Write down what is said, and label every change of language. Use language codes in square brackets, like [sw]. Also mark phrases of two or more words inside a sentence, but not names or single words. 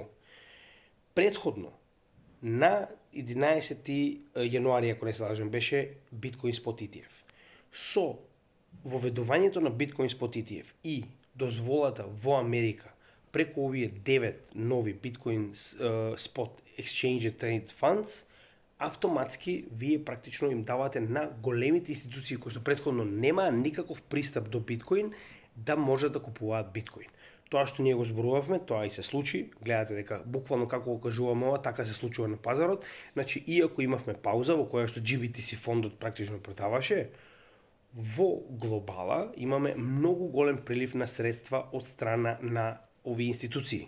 [mk] Претходно, на 11 јануари, ако не се лажам, беше биткоин спот ETF. Со воведувањето на биткоин спот ETF и дозволата во Америка преку овие 9 нови биткоин спот [en] exchange trade funds, [mk] автоматски вие практично им давате на големите институции кои што претходно немаа никаков пристап до биткоин да можат да купуваат биткоин. Тоа што ние го зборувавме, тоа и се случи. Гледате дека буквално како го кажуваме ова, така се случува на пазарот. Значи, иако имавме пауза во која што GBTC фондот практично продаваше, во глобала имаме многу голем прилив на средства од страна на овие институции.